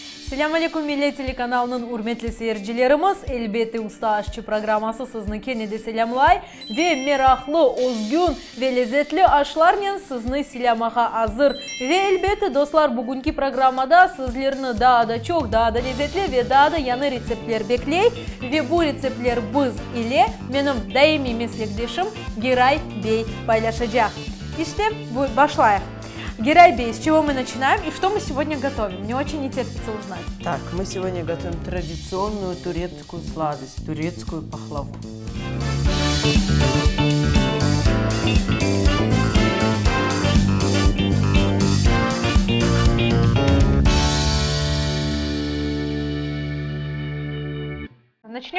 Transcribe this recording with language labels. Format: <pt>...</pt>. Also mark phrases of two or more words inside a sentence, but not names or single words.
<crh>Selam aleyküm millet telekanalının hürmetli seyircilerimiz. Elbette Usta Aşçı programması sizni kenedi selamlay ve meraklı, özgün ve lezzetli aşlarla sizni selamağa hazır. Ve elbette dostlar bugünkü programda sizlerini daha da çok, daha da lezzetli ve daha da yanı reseptler bekley. Ve bu reseptler biz ile benim daimi meslektaşım Giray Bey paylaşacak. İşte başlayalım.</crh> <ru>Герай Бей, с чего мы начинаем и что мы сегодня готовим? Мне очень не терпится узнать. Так, мы сегодня готовим традиционную турецкую сладость, турецкую пахлаву. Начнем.</ru>